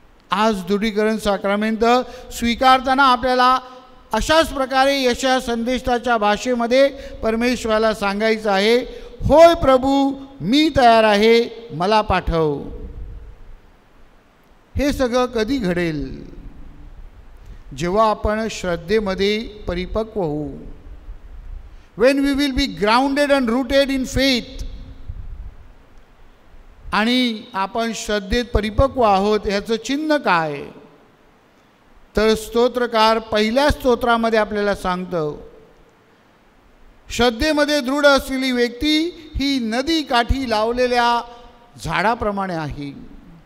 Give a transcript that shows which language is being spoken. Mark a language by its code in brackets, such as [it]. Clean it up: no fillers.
[mr] आज दृढीकरण साक्रामेंट स्वीकारताना आपल्याला अशाच प्रकारे यशाया संदेष्टाच्या भाषेमध्ये परमेश्वराला सांगायचं आहे, होय प्रभू, मी तयार आहे, मला पाठव. हे सगळं कधी घडेल? जेव्हा आपण श्रद्धेमध्ये परिपक्व होऊ. [en] when we will be grounded and rooted in faith. [mr] आणि आपण श्रद्धेत परिपक्व आहोत ह्याचं चिन्ह काय? तर स्तोत्रकार पहिल्या स्तोत्रामध्ये आपल्याला सांगतो, श्रद्धेमध्ये दृढ असलेली व्यक्ती ही नदी काठी लावलेल्या झाडाप्रमाणे आहे.